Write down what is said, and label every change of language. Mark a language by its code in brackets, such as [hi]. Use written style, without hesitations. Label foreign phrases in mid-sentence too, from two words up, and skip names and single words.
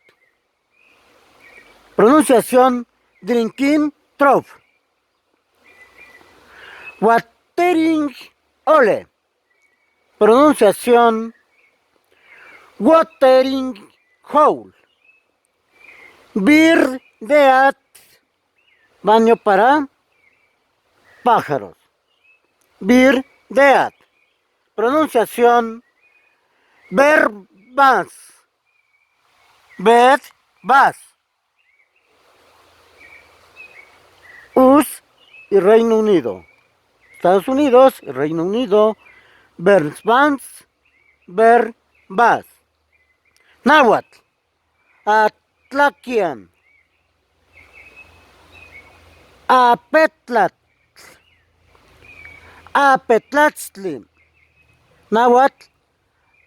[es] Pronunciación: [en] drinking trough. Watering hole. [es] Pronunciación: [en] watering hole. [es] Bird, baño para pájaros. Bird. Pronunciación: verbas. Verbas. US y Reino Unido. Estados Unidos y Reino Unido. Verbas. Verbas. Náhuatl. Atlaquian. Apetlatl. Apetlatzli. Náhuatl.